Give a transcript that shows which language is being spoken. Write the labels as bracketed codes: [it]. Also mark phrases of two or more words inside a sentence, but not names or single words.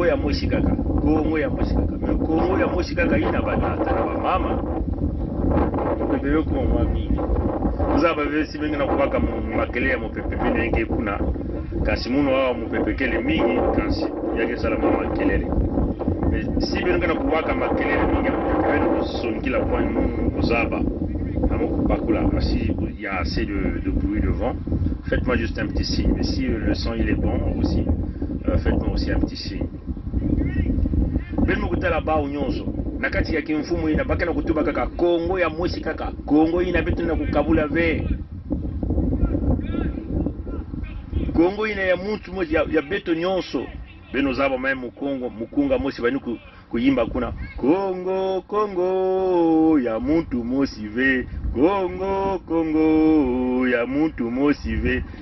[ktu] ya mosi kaka Kongo ya mosi kaka ina batata na mama pepe ko mwa mingi uzaba vesi bengi na kubaka makele ya mopepe nenge kuna kasi muno wao mopepekele mingi kasi yake salama makelele si bengi na kubaka makelele mingi mopepe sonkila kwa uzaba amoko bakula si [fr] il y a assez de bruit de vent faites-moi juste un petit signe mais si le son il est bon aussi faites-moi aussi un petit signe [ktu] ben mukutala ba unyonso nakati ya kimfumu ina baka na kutuba kaka Kongo ya mosi kaka Kongo ina betu na kukabula ve Kongo ina ya muntu mosi ya beto nyonso beno zaba mai mukunga mosi bani kuyimba kuna Kongo ya muntu mosi ve Kongo ya muntu mosi ve